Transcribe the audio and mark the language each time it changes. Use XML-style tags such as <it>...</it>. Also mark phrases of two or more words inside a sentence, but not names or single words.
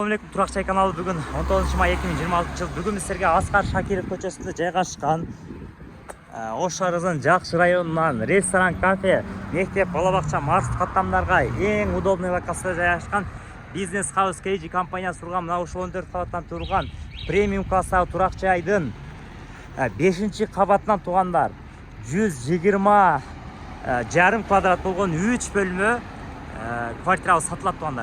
<ky>Assalamualaikum, Турак Чай каналы.</ky> <kk>Бүгін 19 май 2026 жыл. Бүгін сіздерге Асқар Шакиров көшесінде жайғашқан</kk> <ky>Ош шаарынын Жакшы районунан ресторан, кафе, мектеп, балабакча, маршрут каттамдарга эң удобный локацияда жайгашкан бизнес хаус KG компаниясы турган мына ушул 14 кабаттан турган премиум класстагы Турак Чайдын 5-чи кабатынан тугандар 120 жарым квадрат болгон 3 бөлмө квартирабыз сатылат тугандар.</ky>